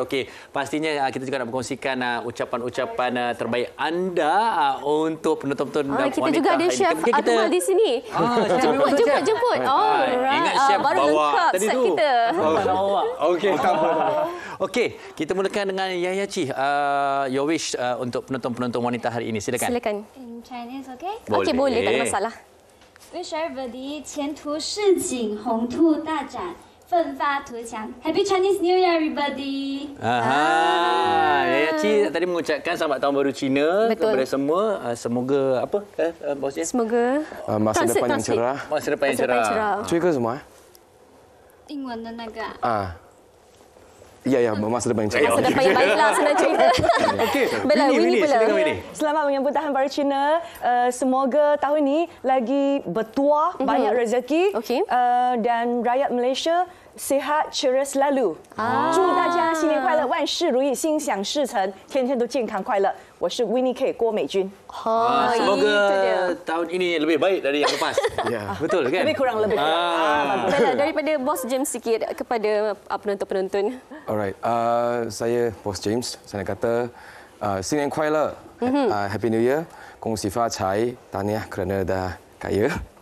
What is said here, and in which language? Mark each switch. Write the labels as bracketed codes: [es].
[ms] Okey, pastinya kita juga nak berkongsikan ucapan-ucapan terbaik anda untuk penonton-penonton dan kita wanita. Juga ada Chef Akmal di sini. Jemput. Ingat Chef baru bawa lengkap tadi set tu. kita. Okey. Okey, kita mulakan dengan Yaya Chi. [en] Your wish [ms] untuk penonton-penonton wanita hari ini. Silakan. [en] In Chinese, okay? [ms] Okey, boleh, tak ada masalah. [en] Wish everybody [zh] 前途似锦，宏图大展，奋发图强。 [en] Happy Chinese New Year, everybody! [ms] Yaya Chi tadi mengucapkan selamat tahun baru Cina kepada semua. Semoga apa? Bos Jim? Semoga masa depan yang cerah. Masa depan yang cerah. [zh] 追个什么？英文的那个。 [ms] Ya, masa depan yang cerah. Masa depan yang baiklah, senang cerita. Okey. Winnie pula. Selamat menyambut tahun baru Cina. Semoga tahun ini lagi bertuah, banyak rezeki. Dan rakyat Malaysia sihat, ceria selalu. [zh] 祝大家新年快乐，万事如意，心想事成，天天都健康快乐。我是 Winnie K 郭美君。 [ms] Semoga tahun ini lebih baik dari yang lepas. Betul kan? Lebih kurang lebih. Daripada Bos James sikit kepada penonton-penonton. Alright, saya Bos James. Saya nak kata [zh] 新年快乐, [en] Happy New Year, [zh] 恭喜发财, [ms] tahniah kerana dah kaya.